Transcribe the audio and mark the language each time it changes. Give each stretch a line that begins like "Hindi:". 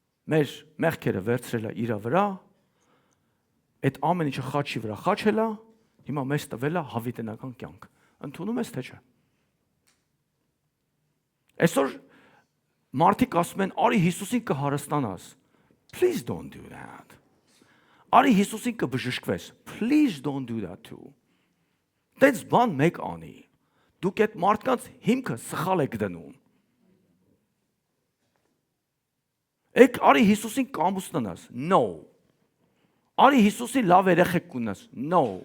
Armenian: մեր մեղքերը վերցրել է իր վրա, այդ ամեն ինչը խաչի վրա խաչել է, հիմա մեզ տվել է հավիտենական կյանք։ Ընդունում ես թե չէ։ Այսօր մարդիկ ասում են, արի Հիսուսին կհարստանաս։
English: Please don't do that.
Armenian: Արի Հիսուսին կբժշկվես։
English: Please don't do that too.
Armenian: Դες բան մեկ անի։ Դուք այդ մարդկանց հիմքը սխալ եք դնում։ Եք արի Հիսուսին կամուսնանաս։ No. Արի Հիսուսին լավ երեխեք կունենաս։ No.